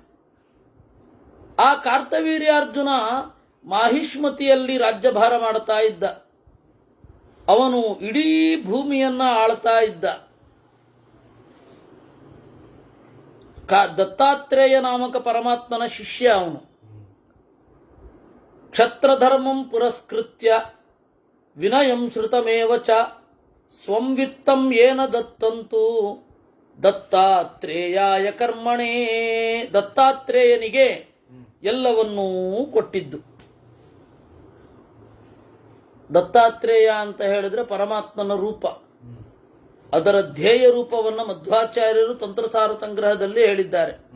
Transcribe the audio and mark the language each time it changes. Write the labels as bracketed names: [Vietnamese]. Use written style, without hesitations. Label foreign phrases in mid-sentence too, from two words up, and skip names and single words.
[Kannada] ಆ ಕಾರ್ತವೀರ್ಯಾರ್ಜುನ ಮಾಹಿಷ್ಮತಿಯಲ್ಲಿ ರಾಜ್ಯಭಾರ ಮಾಡ್ತಾ ಇದ್ದ. ಅವನು ಇಡೀ ಭೂಮಿಯನ್ನ ಆಳ್ತಾ ಇದ್ದ. ದತ್ತಾತ್ರೇಯ ನಾಮಕ ಪರಮಾತ್ಮನ ಶಿಷ್ಯ ಅವನು. [Sanskrit] ಕ್ಷತ್ರಧರ್ಮಂ ಪುರಸ್ಕೃತ್ಯ ವಿನಯಂ ಶ್ರುತಮೇವ ಚ ಸ್ವಂ ವಿತ್ತಂ ಏನ ದತ್ತಂತು ದತ್ತಾತ್ರೇಯಾಯ ಕರ್ಮಣೇ. [Kannada] ದತ್ತಾತ್ರೇಯನಿಗೆ ಎಲ್ಲವನ್ನೂ ಕೊಟ್ಟಿದ್ದು. ದತ್ತಾತ್ರೇಯ ಅಂತ ಹೇಳಿದ್ರೆ ಪರಮಾತ್ಮನ ರೂಪ. ಅದರ ಧ್ಯೇಯ ರೂಪವನ್ನು ಮಧ್ವಾಚಾರ್ಯರು ತಂತ್ರಸಾರ ಸಂಗ್ರಹದಲ್ಲಿ ಹೇಳಿದ್ದಾರೆ.